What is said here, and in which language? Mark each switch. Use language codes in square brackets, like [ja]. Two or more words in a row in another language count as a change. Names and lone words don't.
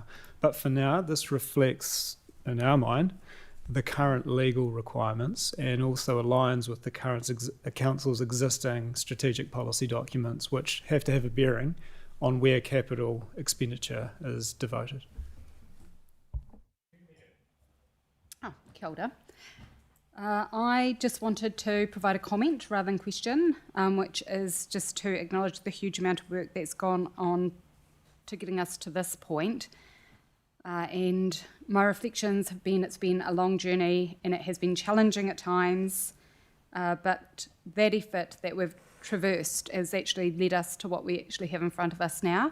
[en] But for now, this reflects, in our mind, the current legal requirements and also aligns with the current council's existing strategic policy documents, which have to have a bearing on where capital expenditure is devoted. [mi] Kia ora. [en] I just wanted to provide a comment rather than question, which is just to acknowledge the huge amount of work that's gone on to getting us to this point. And my reflections have been, it's been a long journey and it has been challenging at times, but that effort that we've traversed has actually led us to what we actually have in front of us now.